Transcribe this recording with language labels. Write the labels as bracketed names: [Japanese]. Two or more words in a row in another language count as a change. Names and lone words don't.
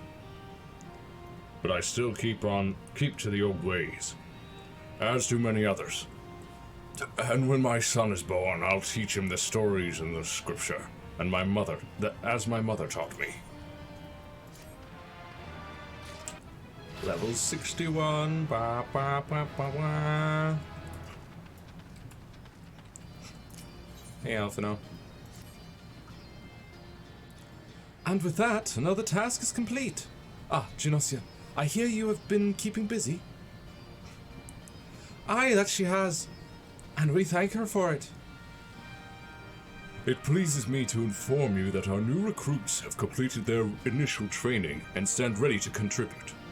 [English] But I still keep to the old ways, as do many others. And when my son is born, I'll teach him the stories in the scripture, and as my mother taught me. Level 61. Ba, ba, ba, ba, ba. Hey, Alphino. And with that, another task is complete. Ah, Genosia, I hear you have been keeping busy. Aye, that she has, and we thank her for it. It pleases me to inform you that our new recruits have completed their initial training and stand ready to contribute.